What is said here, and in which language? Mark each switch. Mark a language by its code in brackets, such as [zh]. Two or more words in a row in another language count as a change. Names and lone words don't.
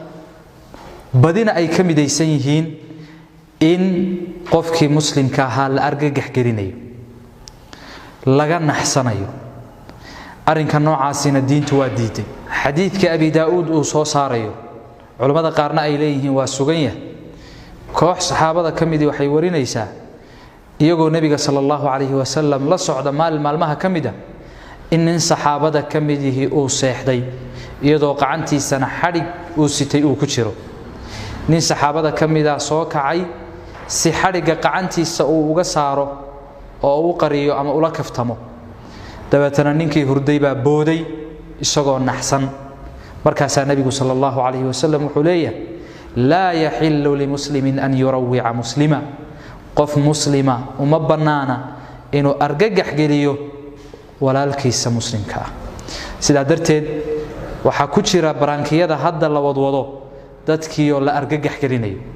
[so] badina ay ka midaysan yihiin in qofkii muslimka ahaa la argagax gelinayo laga naxsanayo arinka noocaasina diintu waa diiday xadiidka Abi Daawud uu soo saarayo culimada qaarna ay leeyihiin waa sugan yahay koox saxaabada kamid waxay warinaysaa iyagoo nabiga [ar] صلى الله عليه وسلم [so] la socda maalmaha kamida in saxaabada kamidii uu seexday iyadoo qacantiisana xarig uu sitay uu ku jiro nin saxaabada kamida soo kacay si xariga qacantiisa uu uga saaro oo uu qariyo ama ula kaftamo dabeetana ninkii hurday baa booday isagoo naxsan markaas nabigu [ar] صلى الله عليه وسلم [so] wuxuu leeyahay [ar] لا يحل لمسلم أن يروع مسلما [so] qof muslima uma banaana inuu argagax geliyo walaalkiisa muslimka ah sida darteed waxa ku jira baraankiyada hadda la wadwado dadkii oo la argagax gelinayo